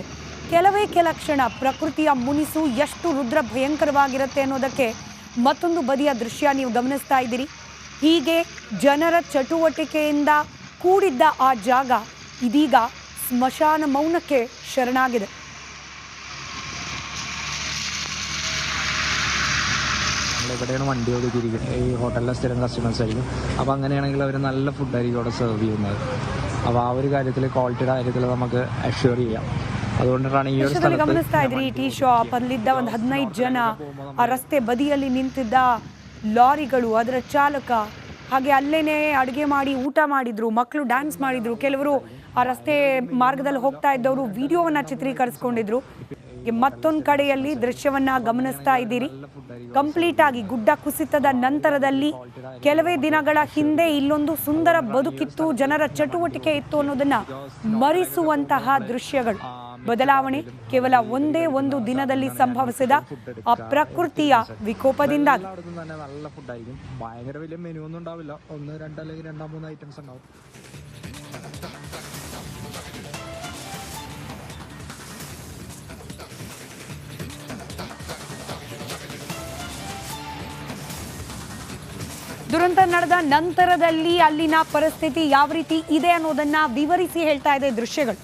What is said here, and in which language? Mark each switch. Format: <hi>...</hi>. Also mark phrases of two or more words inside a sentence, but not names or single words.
<kn>ಕೆಲವೇ ಕೆಲ ಕ್ಷಣ ಪ್ರಕೃತಿಯ ಮುನಿಸು ಎಷ್ಟು ರುದ್ರ ಭಯಂಕರವಾಗಿರುತ್ತೆ ಅನ್ನೋದಕ್ಕೆ ಮತ್ತೊಂದು ಬದಿಯ ದೃಶ್ಯ ನೀವು ಗಮನಿಸ್ತಾ ಇದ್ದೀರಿ. ಹೀಗೆ ಜನರ ಚಟುವಟಿಕೆಯಿಂದ ಕೂಡಿದ್ದ ಆ ಜಾಗ ಇದೀಗ ಸ್ಮಶಾನ ಮೌನಕ್ಕೆ ಶರಣಾಗಿದೆ.</kn> <ml>ഇവിടെയാണ് വണ്ടി ഒതുക്കിയിരിക്കുന്നത്. ഈ ഹോട്ടലിലെ സ്ഥിരം കസ്റ്റമേഴ്സ് ആയിരിക്കും. അപ്പോൾ അങ്ങനെയാണെങ്കിൽ അവർ നല്ല ഫുഡായിരിക്കും അവിടെ സെർവ് ചെയ്യുന്നത്. അപ്പോൾ ആ ഒരു കാര്യത്തിൽ ക്വാളിറ്റിയുടെ കാര്യത്തിൽ നമുക്ക് അഷ്യൂർ ചെയ്യാം.</ml> <kn>അതുകൊണ്ടാണ് ಈ ಸ್ಥಳದಲ್ಲಿ ಗಮನಿಸ್ತಾ ಇದ್ರಿ ಟೀ ಶಾಪ್ ಅಲ್ಲಿದ್ದ ಒಂದು 15 ಜನ, ಆ ರಸ್ತೆ ಬದಿಯಲ್ಲಿ ನಿಂತಿದ್ದ ಲಾರಿಗಳು, ಅದರ ಚಾಲಕ, ಹಾಗೆ ಅಲ್ಲೇನೆ ಅಡುಗೆ ಮಾಡಿ ಊಟ ಮಾಡಿದ್ರು, ಮಕ್ಕಳು ಡ್ಯಾನ್ಸ್ ಮಾಡಿದ್ರು, ಕೆಲವರು ಆ ರಸ್ತೆ ಮಾರ್ಗದಲ್ಲಿ ಹೋಗ್ತಾ ಇದ್ದವರು ವಿಡಿಯೋವನ್ನ ಚಿತ್ರೀಕರಿಸ್ಕೊಂಡಿದ್ರು. ಮತ್ತೊಂದು ಕಡೆಯಲ್ಲಿ ದೃಶ್ಯವನ್ನ ಗಮನಿಸ್ತಾ ಇದ್ದೀರಿ. ಕಂಪ್ಲೀಟ್ ಆಗಿ ಗುಡ್ಡ ಕುಸಿತದ ನಂತರದಲ್ಲಿ ಕೆಲವೇ ದಿನಗಳ ಹಿಂದೆ ಇಲ್ಲೊಂದು ಸುಂದರ ಬದುಕಿತ್ತು, ಜನರ ಚಟುವಟಿಕೆ ಇತ್ತು ಅನ್ನೋದನ್ನ ಮರೆಸುವಂತಹ ದೃಶ್ಯಗಳು. ಬದಲಾವಣೆ ಕೇವಲ ಒಂದೇ ಒಂದು ದಿನದಲ್ಲಿ ಸಂಭವಿಸಿದ ಆ ಪ್ರಕೃತಿಯ ವಿಕೋಪದಿಂದಾಗಿ.</kn> <ml>നല്ല ഫുഡായിരിക്കും. ഭയങ്കര വലിയ മെനു ഒന്നും ഉണ്ടാവില്ല. 1, 2 അല്ലെങ്കിൽ 2, 3 ഐറ്റംസ് ഉണ്ടാവും.</ml> <kn>ದುರಂತ ನಡೆದ ನಂತರದಲ್ಲಿ ಅಲ್ಲಿನ ಪರಿಸ್ಥಿತಿ ಯಾವ ರೀತಿ ಇದೆ ಅನ್ನೋದನ್ನ ವಿವರಿಸಿ ಹೇಳ್ತಾ ಇದೆ ದೃಶ್ಯಗಳು.</kn>